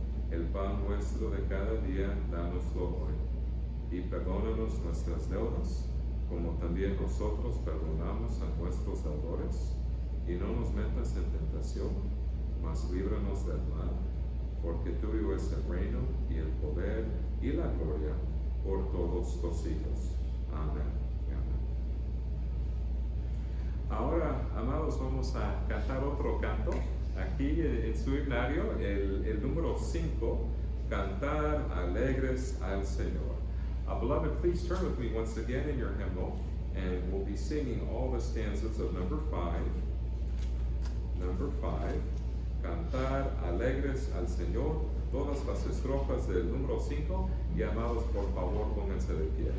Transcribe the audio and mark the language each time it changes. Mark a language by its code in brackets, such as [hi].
[es] El pan nuestro de cada día, dánoslo hoy, y perdónanos nuestras deudas, como también nosotros perdonamos a nuestros deudores, y no nos metas en tentación, mas líbranos del mal, porque tuyo es el reino, y el poder, y la gloria, por todos los siglos. Amén. Amén. Ahora, amados, vamos a cantar otro canto. Aquí en su himnario, el número 5, Cantar alegres al Señor. [en] Beloved, please turn with me once again in your hymnal, and we'll be singing all the stanzas of number 5. Number 5, [es] Cantar alegres al Señor, todas las estrofas del número 5, y amados, por favor, pónganse de pie.